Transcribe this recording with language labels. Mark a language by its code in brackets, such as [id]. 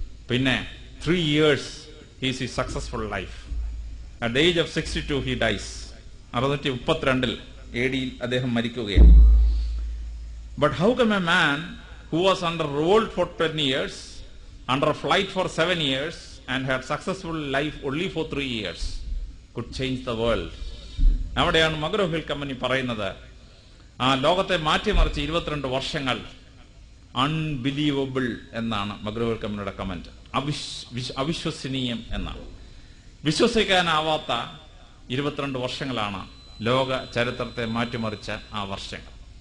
[en] പിന്നെ 3 years he is his successful life. At the age of 62 he dies. [ml] 632 AD അദ്ദേഹം മരിക്കുകയാണ്. [en] But how come a man who was under revolt for 10 years, under flight for 7 years and had successful life only for 3 years could change the world? [ml] അവിടെയാണ് McGraw-hill company പറയുന്നത് ആ ലോകത്തെ മാറ്റിമറിച്ച് 22 വർഷങ്ങൾ unbelievable എന്നാണ് McGraw-hill കമ്പനിയുടെ comment. അവിശ്വസനീയം എന്നാണ്. വിശ്വസിക്കാനാവാത്ത 22 വർഷങ്ങളാണ് ലോക ചരിത്രത്തെ മാറ്റിമറിച്ച ആ വർഷങ്ങൾ.